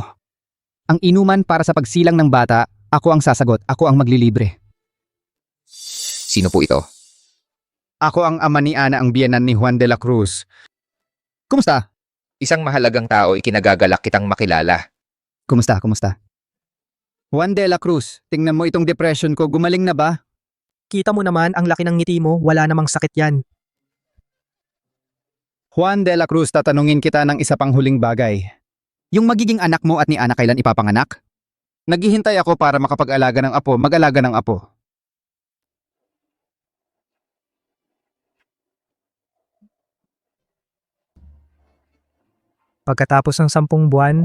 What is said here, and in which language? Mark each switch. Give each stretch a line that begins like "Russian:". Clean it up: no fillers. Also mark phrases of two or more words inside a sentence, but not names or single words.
Filipino: Ang inuman para sa pagsilang ng bata, ako ang sasagot, ako ang maglilibre. Sino po ito? Ako ang ama ni Ana, ang biyenan ni Juan de la Cruz. Kumusta? Isang mahalagang tao, ikinagagalak kitang makilala. Kumusta? Juan de la Cruz, tingnan mo itong depression ko, gumaling na ba? Kita mo naman, ang laki ng ngiti mo, wala namang sakit yan. Juan de la Cruz, tatanungin kita ng isa pang huling bagay. Yung magiging anak mo at ni Ana kailan ipapanganak? Naghihintay ako para makapag-alaga ng apo, mag-alaga ng apo. Pagkatapos ng 10 buwan,